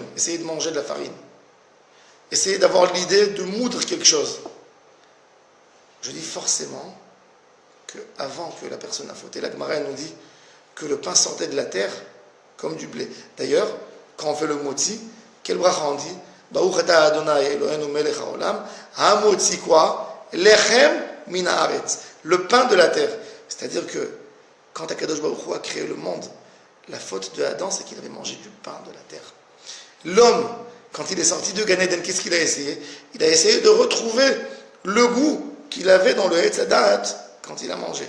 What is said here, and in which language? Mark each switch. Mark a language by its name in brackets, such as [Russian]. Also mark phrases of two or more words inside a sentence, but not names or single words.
[French] Essayez de manger de la farine. Essayez d'avoir l'idée de moudre quelque chose. Je dis forcément qu'avant que la personne a fauté, la Gemara nous dit que le pain sortait de la terre comme du blé. D'ailleurs, quand on fait le motzi, quel bracha on dit? [Hebrew] ברוך אתה אדוני אלוהינו מלך העולם, המוציא quoi? לחם מן הארץ. [French] Le pain de la terre. C'est-à-dire que quand [Hebrew] הקדוש ברוך הוא [French] a créé le monde, la faute de Adam, c'est qu'il avait mangé du pain de la terre. L'homme, quand il est sorti de Gan Eden, qu'est-ce qu'il a essayé? Il a essayé de retrouver le goût qu'il avait dans le [Hebrew] עץ הדעת [French] quand il a mangé.